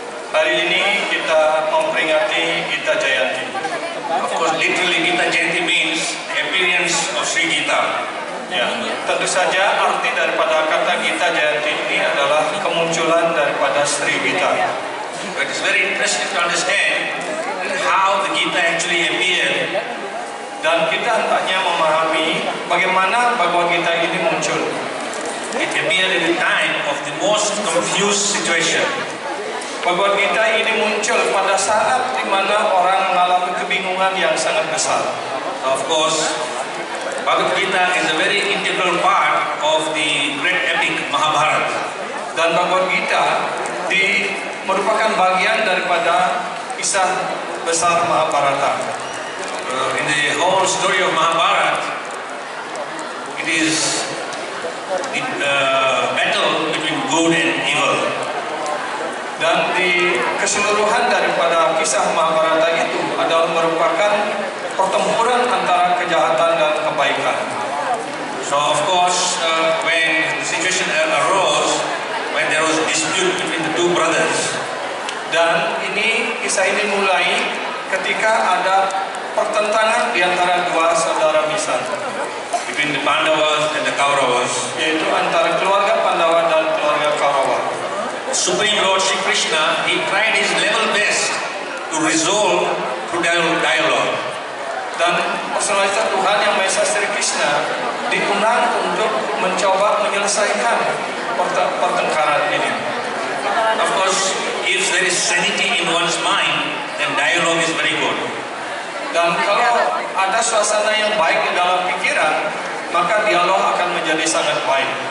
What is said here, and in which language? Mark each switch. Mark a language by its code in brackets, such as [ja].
[id] Hari ini kita memperingati Gita Jayanti. [en] Of course, literally Gita Jayanti means appearance of Sri Gita. [id] Ya, tentu saja arti daripada kata Gita Jayanti ini adalah kemunculan daripada Sri Gita. [en] But it's very interesting to understand how the Gita actually appeared. [id] Dan kita hendaknya memahami bagaimana Bhagavad Gita ini muncul. [en] It appeared in a time of the most confused situation. [id] Bhagavad Gita ini muncul pada saat di mana orang mengalami kebingungan yang sangat besar. [en] Of course, Bhagavad Gita is a very integral part of the great epic Mahabharata. [id] Dan Bhagavad Gita merupakan bagian daripada kisah besar Mahabharata. [en] In the whole story of Mahabharata, it is the battle between good and evil. [id] Dan di keseluruhan daripada kisah Mahabharata itu adalah merupakan pertempuran antara kejahatan dan kebaikan. [en] So of course, when the situation arose, when there was a dispute between the two brothers, [id] dan kisah ini mulai ketika ada pertentangan di antara dua saudara Misan, [en] between the Pandavas and the Kauravas, [id] yaitu antara keluarga Pandawa dan keluarga Kaurava. [en] Supreme Lord Sri Krishna, he tried his level best to resolve through dialogue. [id] Dan personalitas Tuhan yang Maha Esa Sri Krishna diundang untuk mencoba menyelesaikan pertengkaran ini. [en] Of course, if there is sanity in one's mind, then dialogue is very good. [id] Dan kalau ada suasana yang baik di dalam pikiran, maka dialog akan menjadi sangat baik.